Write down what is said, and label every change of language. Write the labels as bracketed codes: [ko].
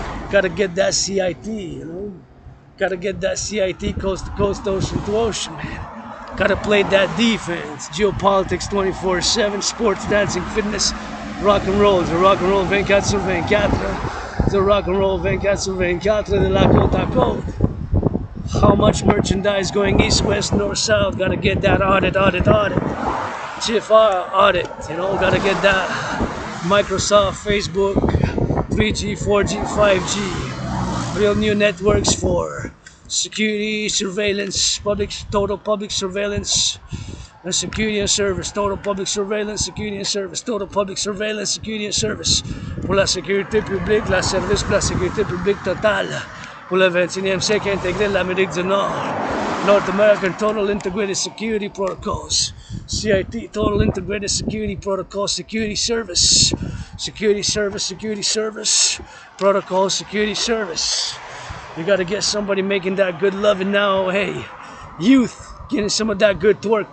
[en] Gotta get that CIT, you know? Gotta get that CIT coast to coast, ocean to ocean, man. Gotta play that defense. Geopolitics 24/7, sports, dancing, fitness, rock and roll. [fr] The rock and roll 24 sur 24. The rock and roll 24 sur 24 de la côte à côte. [en] How much merchandise going east, west, north, south? Gotta get that audit. GFR audit, you know, gotta get that. Microsoft, Facebook, 3G, 4G, 5G. Real new networks for security, surveillance, total public surveillance, and security and service, total public surveillance, security and service, total public surveillance, security and service. [fr] Pour la sécurité publique, la service pour la sécurité publique totale. Pour le 21e siècle intégré de l'Amérique du Nord. [en] North American Total Integrated Security Protocols. CIT, Total Integrated Security Protocol, Security Service. Security Service, Security Service. Protocol, Security Service. You gotta get somebody making that good loving now. Hey, youth, getting some of that good twerk.